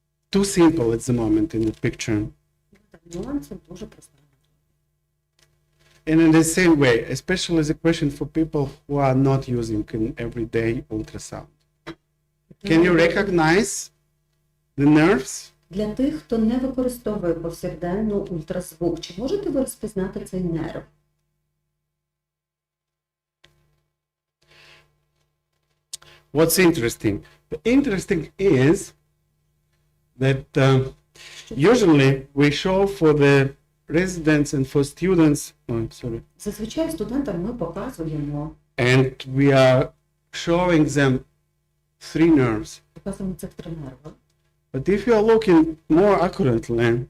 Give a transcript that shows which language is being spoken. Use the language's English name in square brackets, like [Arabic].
[English] Too simple at the moment in the picture. [Ukrainian] Нюанси дуже прості. [English] And in the same way, especially the question for people who are not using an everyday ultrasound. Can you recognize the nerves? [Ukrainian] Для тих, хто не використовує повсякденно ультразвук, чи можете ви розпізнати цей нерв? [English] What's interesting? The interesting is that usually we show for the residents and for students, [Ukrainian] Зазвичай студентам ми показуємо [English] and we are showing them 3 nerves. [Ukrainian] цих три нерви. [English] But if you are looking more accurately,